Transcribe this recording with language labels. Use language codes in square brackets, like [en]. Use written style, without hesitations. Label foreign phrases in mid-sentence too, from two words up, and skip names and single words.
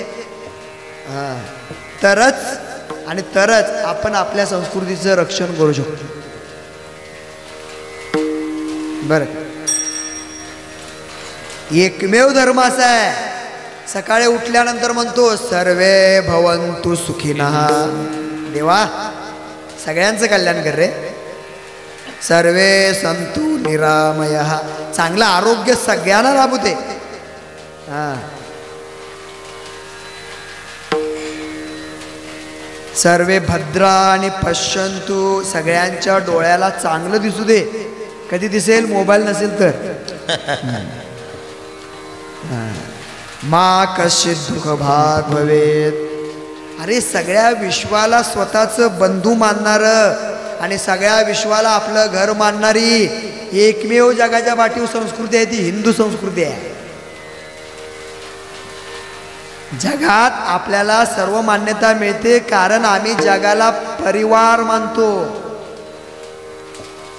[mr] तरच आपण आपल्या संस्कृतीचं रक्षण करू शकतो बरं. एकमेव धर्म असा आहे सकाळी उठल्यानंतर म्हणतो [sa] सर्वे भवन्तु सुखिनः. [mr] देवा सगळ्यांचं कल्याण कर रे. [sa] सर्वे सन्तु निरामयः. [mr] चांगलं आरोग्य सगळ्यांना लाभू दे. [sa] सर्वे भद्राणि पश्यन्तु. [mr] सगळ्यांच्या डोळ्याला चांगलं दिसू दे. कधी दिसेल? मोबाईल नसेल तर. [sa] मा कश्चित् दुःख भाग भवेत्. [mr] अरे सगळ्या विश्वाला स्वतःचं बंधू मानणारं आणि सगळ्या विश्वाला आपलं घर मानणारी एकमेव जगाच्या पाठीवर संस्कृती आहे ती हिंदू संस्कृती आहे. जगात आपल्याला सर्व मान्यता मिळते कारण आम्ही जगाला परिवार मानतो.